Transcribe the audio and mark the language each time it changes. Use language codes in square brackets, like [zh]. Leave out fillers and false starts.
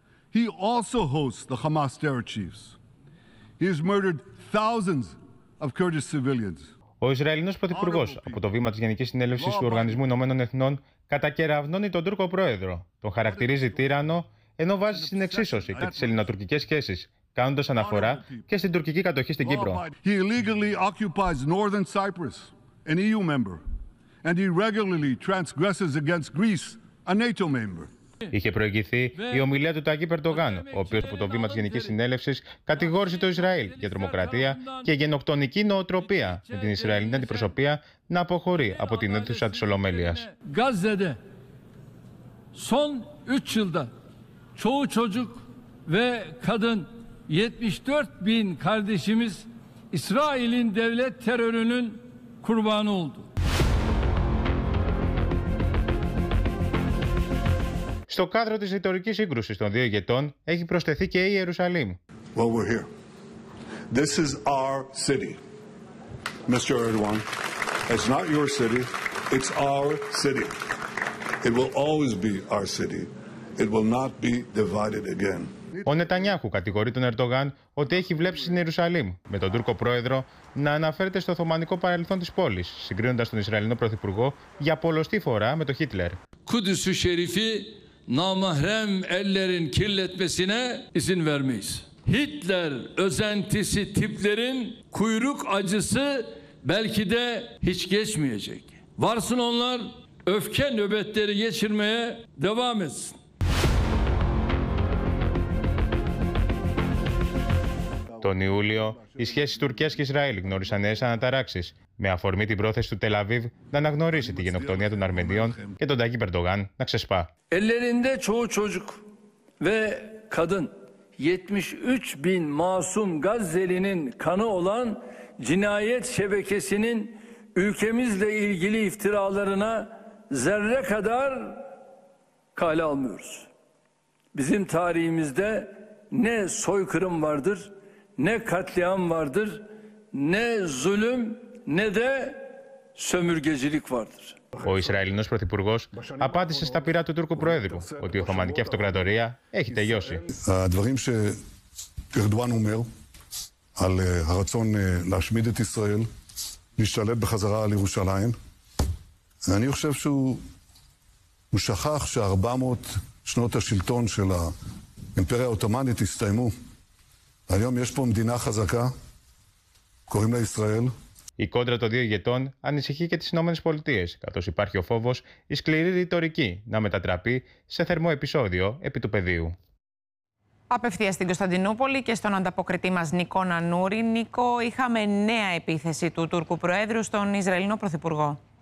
[en] He also hosts the Hamas terror chiefs. He has murdered thousands of Kurdish civilians. [el] Ο Ισραηλινός Πρωθυπουργός από το βήμα της Γενικής Συνέλευσης του Οργανισμού Ηνωμένων Εθνών κατακεραυνώνει τον Τούρκο Πρόεδρο, τον χαρακτηρίζει τύραννο, ενώ βάζει στην εξίσωση και τις ελληνοτουρκικές σχέσεις, κάνοντας αναφορά και στην τουρκική κατοχή στην Κύπρο. [en] He illegally occupies northern Cyprus, an EU member, and he regularly transgresses against Greece, a NATO member. [el] Είχε προηγηθεί η ομιλία του Ταγκίπ Ερντογάν, ο οποίος από το βήμα της Γενικής Συνέλευσης κατηγόρησε το Ισραήλ για τρομοκρατία και γενοκτονική νοοτροπία, με την Ισραηλινή αντιπροσωπεία να αποχωρεί από την αίθουσα της Ολομέλειας. [tr] Γκάζεδε, σον 3 yılda, çoğu çocuk ve kadın, 74 bin kardeşimiz İsrail'in devlet terörünün kurbanı oldu. [el] Στο κάδρο της ρητορικής σύγκρουσης των δύο ηγετών έχει προσθεθεί και η Ιερουσαλήμ. [en] Well, we're here. This is our city, Mr. Erdogan. It's not your city, it's our city. It will always be our city. It will not be divided again. [el] Ο Νετανιάχου κατηγορεί τον Ερντογάν ότι έχει βλέψει στην Ιερουσαλήμ, με τον Τούρκο πρόεδρο να αναφέρεται στο οθωμανικό παρελθόν της πόλης, συγκρίνοντας τον Ισραηλινό πρωθυπουργό για πολλωστή φορά με τον Χίτλερ. [tr] Kudüs-ü Şerif'i namahrem ellerin kirletmesine izin vermeyiz. Hitler özentisi tiplerin kuyruk acısı belki de hiç geçmeyecek. Varsın onlar öfke nöbetleri geçirmeye devam etsin. [el] Τον Ιούλιο, οι σχέσεις Τουρκίας και Ισραήλ γνώρισαν νέες αναταράξεις, με αφορμή την πρόθεση του Τελαβίβ να αναγνωρίσει τη γενοκτονία των Αρμενίων και τον Ταγκίπ Ερντογάν να ξεσπά. [tr] Ellerinde çoğu çocuk ve kadın, 73 bin masum Gazzeli'nin kanı olan cinayet şebekesinin ülkemizle ilgili iftiralarına zerre kadar kale almıyoruz. Bizim tarihimizde ne soykırım vardır, ne katliam vardır, ne zulüm, ne de sömürgecilik vardır. [el] Ο Ισραηλινός Πρωθυπουργός απάντησε στα πυρά του Τούρκου Προέδρου ότι η Οθωμανική Αυτοκρατορία έχει τελειώσει. [he] Δברים ש Ερντογάν אומר על הרצון להשמיד את ישראל, להשתלט בחזרה על ירושלים, אני חושב שהוא שכח ש-400 שנות השלטון של האימפריה העות'מאנית הסתיימו. היום יש פה מדינה חזקה, קוראים לה ישראל. [el] Η κόντρα των δύο ηγετών ανησυχεί και τις Ηνωμένες Πολιτείες, καθώς υπάρχει ο φόβος η σκληρή ρητορική να μετατραπεί σε θερμό επεισόδιο επί του πεδίου. Απευθείας στην Κωνσταντινούπολη και στον ανταποκριτή μας Νίκο Νανούρη. Νίκο, είχαμε νέα επίθεση του Τούρκου Προέδρου στον Ισραηλινό Πρωθυπουργό.